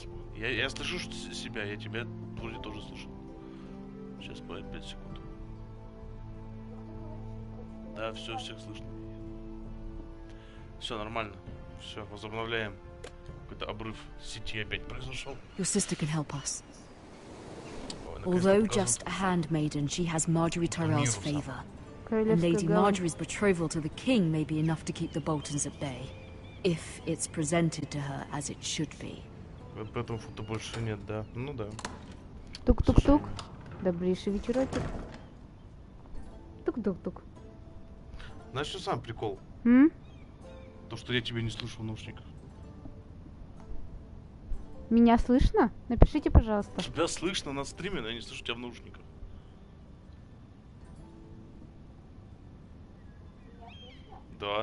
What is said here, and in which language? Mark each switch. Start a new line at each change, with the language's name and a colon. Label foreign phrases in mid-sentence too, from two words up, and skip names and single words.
Russian: Я слышу себя, я тебя вроде тоже слышу. Сейчас, 5 секунд. Да, все, всех слышно. Все нормально. Все, возобновляем. Какой-то обрыв сети опять произошел.
English: Your sister can help us. Although just a handmaiden, she has Marjorie Tyrell's favor. And Lady Marjorie's betrothal to the king may be enough to keep the Boltons at bay, if it's presented to her as it should be.
Russian: Поэтому фото больше нет, да. Ну да. Тук-тук-тук. Добрейший вечерочек. Тук-тук-тук. Знаешь, что сам прикол? То, что я тебя не слышу в наушниках. Меня слышно? Напишите, пожалуйста. Тебя слышно на стриме, но я не слышу тебя в наушниках. Да.